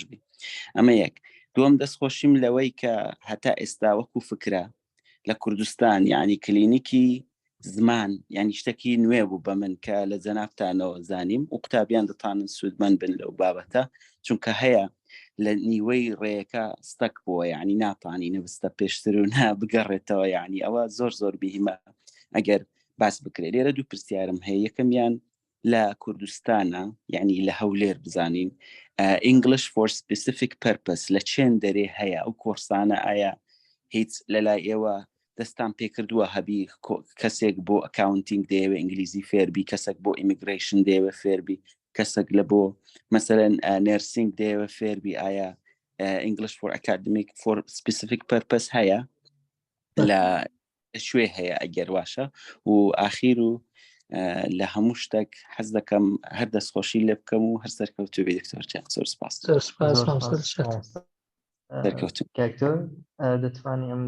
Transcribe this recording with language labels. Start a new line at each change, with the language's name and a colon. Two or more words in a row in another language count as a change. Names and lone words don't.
Central Kurdish: بی ئەمە یەک دووەم دەستخۆشیم لەوەی کە هەتا ئێستا وەکو فکرە لە کوردستان یعنی کلینیکی زمان یعنی شتێکی نوێ بوو بە من کە لە جەنابتانەوە زانیم و قوتابیان دەتوانن سوودمەند بن لەو بابەتە چونکە هەیە لە نیوەی ڕێیەکە ستەک بووە یعنی ناتوانی نوستە پێشتر و بگەڕێتەوە یعنی ئەوە زۆر بیهمە ئەگەر باس بکرێت لێرە دوو پرسیارم هەیە یەکەمیان لە کوردستانە یعنی لە هەولێر بزانین
English: English for specific purpose
Central Kurdish: لە چێن دەرێ هەیە ئەو کۆرسانە ئایا هیچ لەلای ئێوە دەستان پێکردووە هەبی کەسێک بۆ ئەکاونتینگ دەیەوێ ئینگلیزی فێربی کەسێک بۆ ئیمیگریشن دەیەوێ فێربی کەسێک لە بۆ مثلەن نەرسینگ دەیەوێ فێربی ئایا
English: English for academic for specific purpose
Central Kurdish: هەیە لە شوێ هەیە ئەگەر واشە و ئاخیر و لە هەموو شتێک حەز دەکەم هەر دەستخۆشی لێ بکەم و هەر سەرکەوتوو بێ دکتۆر جان زۆر سپاس کاکتۆر دەتوانانی ئەم